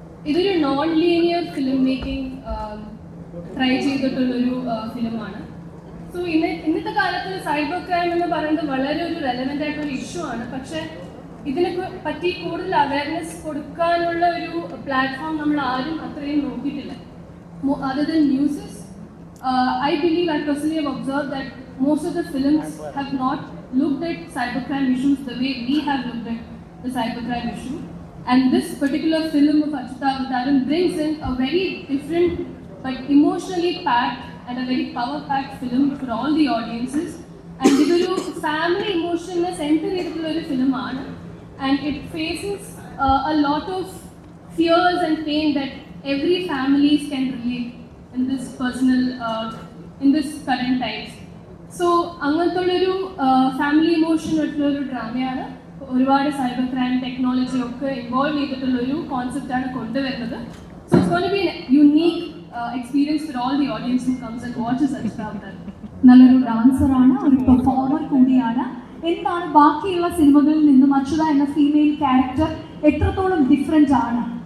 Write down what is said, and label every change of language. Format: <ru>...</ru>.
<ml>ഇതൊരു non linear film making try ചെയ്തിട്ടുള്ളൊരു ഫിലിമാണ്. So ഇന്നത്തെ കാലത്ത് സൈബർ ക്രൈം എന്ന് പറയുന്നത് വളരെ ഒരു റെലവെൻ്റ് ആയിട്ടൊരു ഇഷ്യൂ ആണ്. പക്ഷേ ഇതിനെ പറ്റി കൂടുതൽ അവയർനെസ് കൊടുക്കാനുള്ള ഒരു പ്ലാറ്റ്ഫോം നമ്മൾ ആരും അത്രയും നോക്കിയിട്ടില്ല.</ml> <en>Other than newses, I believe and personally have observed that most of the films have not looked at cybercrime issues the way we have looked at the cybercrime issue. And this particular film of Achyutavataram brings in a very different but emotionally packed and a very power-packed film for all the audiences. And it is a family emotion centered film, and it faces a lot of fears and pain that every family can relate in this personal in this current times.</en> <ml>So അങ്ങനത്തുള്ളൊരു family emotion ആയിട്ടുള്ളൊരു ഡ്രാമയാണ്. ഒരുപാട് cyber crime technology ഒക്കെ involve ചെയ്തിട്ടുള്ളൊരു കോൺസെപ്റ്റാണ് കൊണ്ടുവരുന്നത്.</ml> <en>So it's going to be unique experience for all the audience who comes and watches Achyutavataram.</en> <ml>നല്ലൊരു ഡാൻസറാണ്, ഒരു performer കൂടിയാണ്. എന്താണ് ബാക്കിയുള്ള സിനിമകളിൽ നിന്നും അച്യുത എന്ന ഫീമെയിൽ ക്യാരക്ടർ എത്രത്തോളം ഡിഫറെൻ്റ് ആണ്?</ml>